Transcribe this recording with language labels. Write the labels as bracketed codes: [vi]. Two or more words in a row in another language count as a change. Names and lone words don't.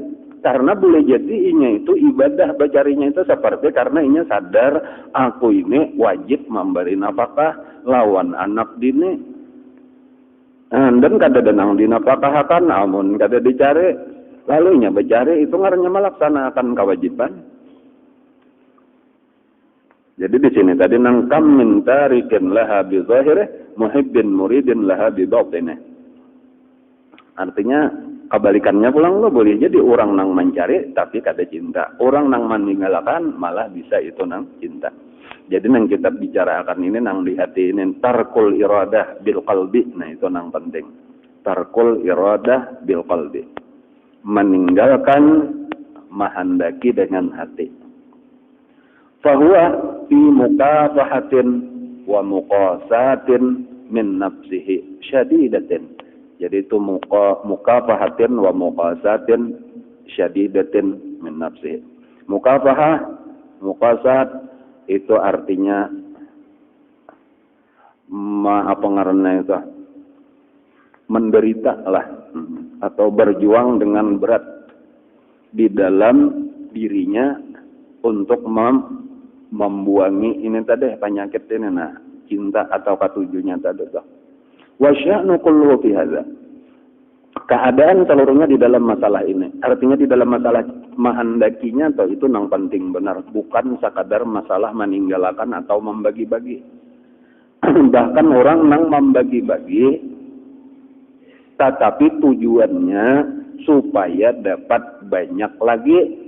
[bjn] Karena boleh jadi inya itu ibadah bercarinya itu seperti karena inya sadar aku ini wajib memberi nafkah lawan anak dini. Dan kada denang dinapakahakan, amun kada dicari, lalu nya becari itu ngarannya melaksanakan kewajiban. Jadi di sini tadi nang [ar] كم من تارك لها بظاهره محب مريد لها بباطنه. [bjn] Artinya kebalikannya pulang lo boleh jadi orang nang mencari tapi kada cinta, orang nang meninggalkan malah bisa itu nang cinta. Jadi nang kita bicarakan ini nang di hati ini [ar] ترك الإرادة بالقلب. [bjn] Nah itu nang penting. [ar] ترك الإرادة بالقلب. [bjn] Meninggalkan mahandaki dengan hati. [ar] فهو في مكافحة ومقاساة من نفسه شديدة. [bjn] Jadi itu [ar] مكافحة ومقاساة شديدة من نفسه. مكافحة، مقاساة [bjn] itu artinya apa ngaranna itu menderita lah atau berjuang dengan berat di dalam dirinya untuk membuangi ini tadi penyakit ini cinta atau katujunya tadi tuh. [ar] وشأن كل في هذا. [id] Keadaan seluruhnya di dalam masalah ini. [bjn] Artinya di dalam masalah mahandakinya atau itu nang penting benar, bukan sekadar masalah meninggalkan atau membagi-bagi. Bahkan orang nang membagi-bagi tetapi tujuannya supaya dapat banyak lagi.